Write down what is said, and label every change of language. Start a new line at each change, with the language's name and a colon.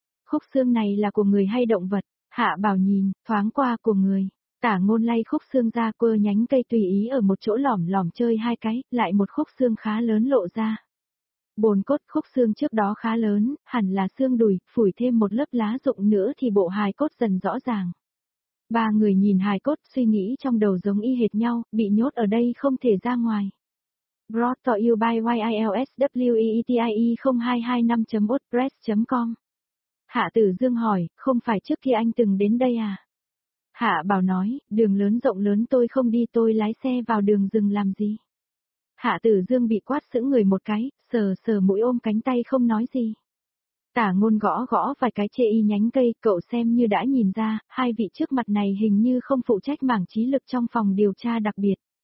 Vietnamese: Khúc xương này là của người hay động vật? Hạ Bảo nhìn, thoáng qua của người, Tả Ngôn lay khúc xương ra quơ nhánh cây tùy ý ở một chỗ lỏm lỏm chơi hai cái, lại một khúc xương khá lớn lộ ra. Bồn cốt khúc xương trước đó khá lớn, hẳn là xương đùi, phủi thêm một lớp lá rụng nữa thì bộ hài cốt dần rõ ràng. Ba người nhìn hài cốt suy nghĩ trong đầu giống y hệt nhau, bị nhốt ở đây không thể ra ngoài.
English: Brought to you by YILSWEETIE0225.wordpress.com.
Vietnamese: Hạ Tử Dương hỏi, không phải trước kia anh từng đến đây à? Hạ Bảo nói, đường lớn rộng lớn tôi không đi, tôi lái xe vào đường rừng làm gì? Hạ Tử Dương bị quát sững người một cái, sờ sờ mũi ôm cánh tay không nói gì. Tả Ngôn gõ vài cái chê y nhánh cây, cậu xem như đã nhìn ra, hai vị trước mặt này hình như không phụ trách mảng trí lực trong phòng điều tra đặc biệt.